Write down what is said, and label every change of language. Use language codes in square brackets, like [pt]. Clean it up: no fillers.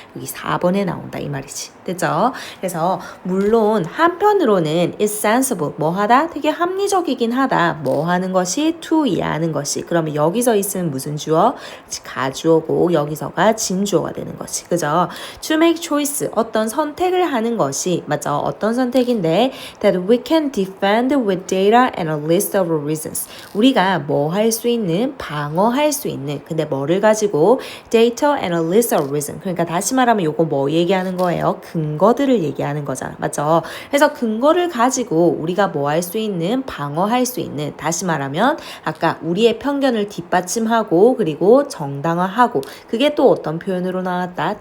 [ko] 여기 4번에 나온다 이 말이지. 됐죠? 그래서 물론 한편으로는 [en] is sensible [ko] 뭐 하다? 되게 합리적이긴 하다. 뭐 하는 것이 to 이해하는 것이. 그러면 여기서 있으면 무슨 주어? 가주어고 여기서가 진주어가 되는 것이. 그죠? [en] to make choice [ko] 어떤 선택을 하는 것이 맞죠? 어떤 선택인데 [en] that we can defend with data and a list of reasons. [ko] 우리가 뭐 할 수 있는 방어할 수 있는 근데 뭐를 가지고 [en] data and a list of reasons. [ko] 그러니까 다시 말하면 요거 뭐 얘기하는 거예요? 근거들을 얘기하는 거잖아. 맞죠? 그래서 근거를 가지고 우리가 뭐 할 수 있는 방어할 수 있는 다시 말하면 아까 우리의 편견을 뒷받침하고 그리고 정당화하고 그게 또 어떤 표현으로 나왔다?